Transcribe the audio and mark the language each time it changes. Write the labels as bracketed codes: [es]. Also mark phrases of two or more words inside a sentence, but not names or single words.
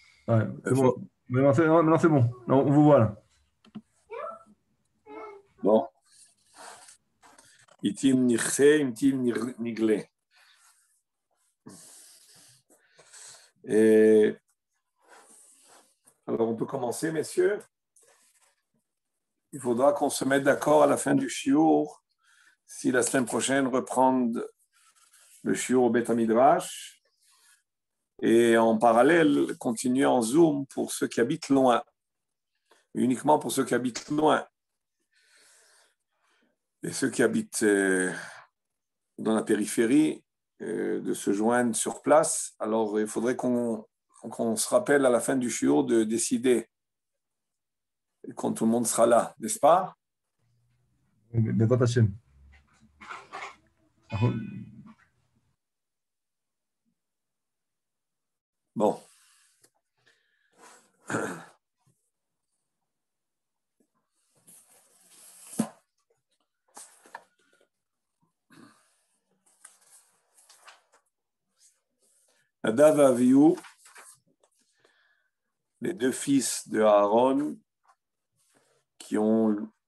[fr] Ouais, c'est bon. Maintenant, c'est bon. Non, on vous voit là. Bon. [he] עתים נראה, עתים נגלה. [fr] Et alors, on peut commencer, messieurs. Il faudra qu'on se mette d'accord à la fin du shiur, si la semaine prochaine reprendre le shiur au [he] בית מדרש, [fr] et en parallèle, continuer en Zoom pour ceux qui habitent loin, uniquement pour ceux qui habitent loin. Et ceux qui habitent dans la périphérie, de se joindre sur place. Alors, il faudrait qu'on se rappelle à la fin du shiur de décider quand tout le monde sera là, n'est-ce pas? [he] בעזרת השם. אנחנו- [fr] Bon. Nadav et Avihu, les deux fils de Aaron, qui ont